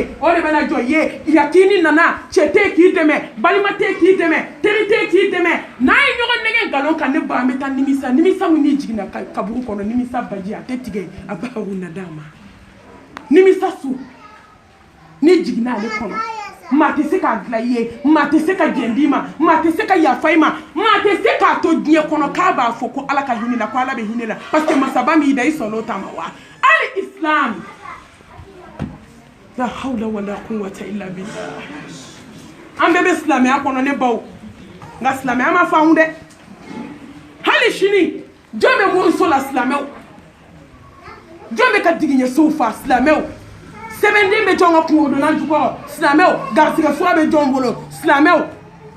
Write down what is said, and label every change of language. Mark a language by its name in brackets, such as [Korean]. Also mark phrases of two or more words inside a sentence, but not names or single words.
[Bambara] o de bɛna jɔ i ye yatini nana cɛ tɛ k'i dɛmɛ balima tɛ k'i dɛmɛ teri tɛ k'i dɛmɛ n'an ye ɲɔgɔn nɛgɛ nkalon kan ne ba an bɛ taa nimisa min n'i jiginna kaburu kɔnɔ nimisa baji a tɛ tigɛ a b'a wuna d'a ma nimisa su n'i jiginna ale kɔnɔ maa tɛ se k'a dilan i ye maa tɛ se ka jɛn d'i ma maa tɛ se ka yafa i ma maa tɛ se k'a to diɲɛ kɔnɔ k'a b'a fɔ ko ala ka hinɛ la ko ala bɛ hinɛ la [French] parce que [Bambara] masaba min da i sɔnna o ta ma wa ali islam [Arabic] لا حول ولا قوة إلا بالله [Bambara] an bɛɛ bɛ silamɛya kɔnɔ ne baw nka silamɛya ma faamu dɛ hali sini jɔn bɛ moriso la silamɛw jɔn bɛ ka digiɲɛsow fa silamɛw sɛbɛnden bɛ jɔn ka kungodonna jukɔrɔ silamɛw garisigɛ fura bɛ jɔn bolo silamɛw ne